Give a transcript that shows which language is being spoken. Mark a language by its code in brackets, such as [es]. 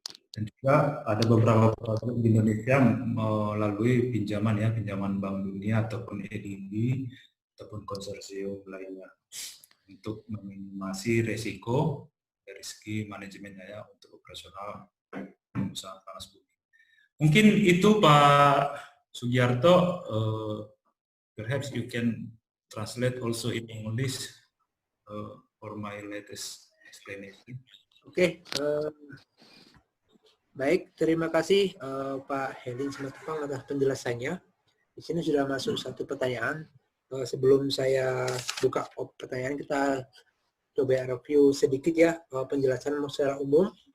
[id] Dan juga ada beberapa program di Indonesia melalui pinjaman, ya, pinjaman Bank Dunia ataupun EDB ataupun konsorsium lainnya untuk meminimasi resiko dari segi manajemennya, ya, untuk operasional usaha panas bumi. Mungkin itu Pak Sugiarto. [en] Perhaps you can translate also in English for my latest explanation. [id] Oke, baik, terima kasih Pak Helin Simatupang atas penjelasannya. Di sini sudah masuk satu pertanyaan. Sebelum saya buka pertanyaan, kita coba review sedikit, ya, penjelasan secara umum.